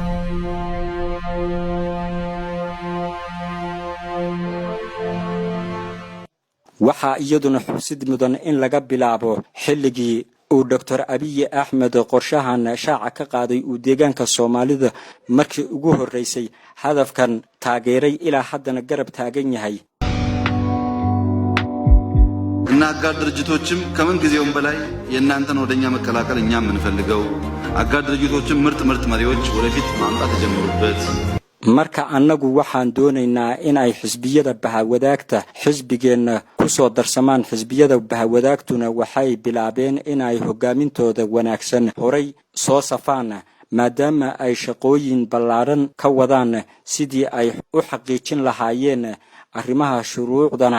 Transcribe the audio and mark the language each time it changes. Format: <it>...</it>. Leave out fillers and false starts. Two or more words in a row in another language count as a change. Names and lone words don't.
<so>waxaa iyaduna xusid mudan in laga bilaabo xilligii uu Dr. Abiy Ahmed qorshahan shaaca ka qaaday uu deegaanka Soomaalida markii ugu horeysay hadafkan taageeray ilaa haddana garab taagan yahay.</so> <am>እና አጋር ድርጅቶችም ከምን ጊዜውም በላይ የእናንተን ወደኛ መቀላቀል እኛም እንፈልገው አጋር ድርጅቶችም ምርጥ መሪዎች ወደፊት ማምጣት ተጀምሩበት።</am> <so>marka annagu waxaan doonaynaa in ay xisbiyada bahawadaagta xisbigeena ku soo darsamaan. xisbiyada bahawadaagtuna waxay bilaabeen in ay hogaamintooda wanaagsan horay soo safaan, maadaama ay shaqooyin ballaaran ka wadaan sidii ay u xaqiijin lahaayeen arrimaha shuruucdana.</so>